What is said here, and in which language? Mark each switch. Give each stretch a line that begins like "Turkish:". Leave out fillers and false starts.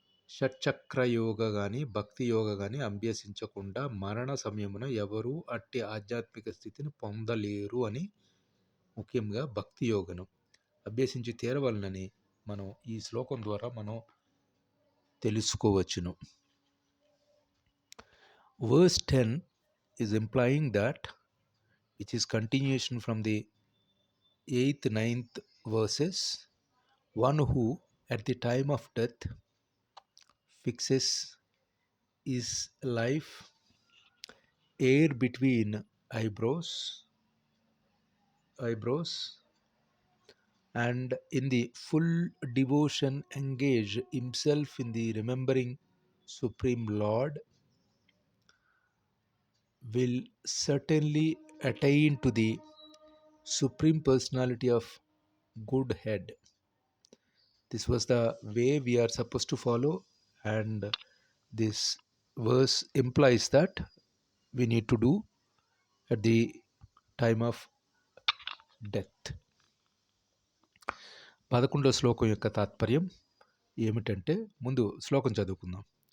Telugu: షట్చక్ర యోగ గాని భక్తి యోగ గాని అభ్యసించకుండా మరణ సమయమున ఎవరూ అట్టి ఆధ్యాత్మిక స్థితిని పొందలేరు అని ముఖ్యంగా భక్తి యోగను అభ్యసించి తీరవలనని మనం ఈ శ్లోకం ద్వారా మనం తెలుసుకోవచ్చును.
English: Verse 10 is implying that, which is continuation from the 8th, 9th verses, one who at the time of death fixes his life air between eyebrows and in the full devotion engage himself in the remembering Supreme Lord will certainly attain to the Supreme Personality of Godhead. This was the way we are supposed to follow, and this verse implies that we need to do at the time of death.
Telugu: 11వ శ్లోకం యొక్క తాత్పర్యం ఏమిటంటే, ముందు శ్లోకం చదువుకుందాం.